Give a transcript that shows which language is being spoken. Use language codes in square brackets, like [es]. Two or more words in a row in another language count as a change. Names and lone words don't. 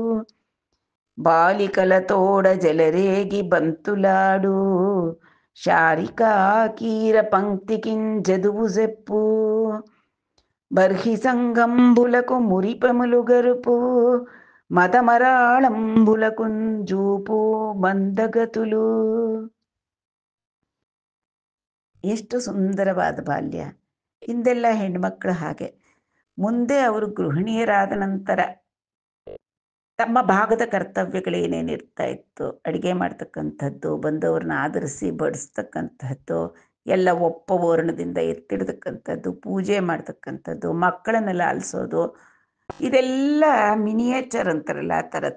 [te] బాలికలతోడ జలరేగి బంతులాడు శారికాకీర పంక్తికింజదువు సెప్పు బర్హి సంగంబులకు మురిపములు గరుపు మదమరాళంబులకు జూపు ಮಂದಗತುಲು. [kn] ಎಷ್ಟು ಸುಂದರವಾದ ಬಾಲ್ಯ! ಹಿಂದೆಲ್ಲ ಹೆಣ್ಮಕ್ಳು ಹಾಗೆ, ಮುಂದೆ ಅವರು ಗೃಹಿಣಿಯರಾದ ನಂತರ ತಮ್ಮ ಭಾಗದ ಕರ್ತವ್ಯಗಳೇನೇನಿರ್ತಾ ಇತ್ತು, ಅಡುಗೆ ಮಾಡ್ತಕ್ಕಂಥದ್ದು, ಬಂದವ್ರನ್ನ ಆಧರಿಸಿ ಬಡಿಸ್ತಕ್ಕಂಥದ್ದು, ಎಲ್ಲ ಒಪ್ಪವರ್ಣದಿಂದ ಎತ್ತಿಡ್ತಕ್ಕಂಥದ್ದು, ಪೂಜೆ ಮಾಡ್ತಕ್ಕಂಥದ್ದು, ಮಕ್ಕಳನ್ನ ಲಾಲಿಸೋದು, ಇದೆಲ್ಲ ಮಿನಿಯೇಚರ್ ಅಂತಾರಲ್ಲ ಆ ಥರ.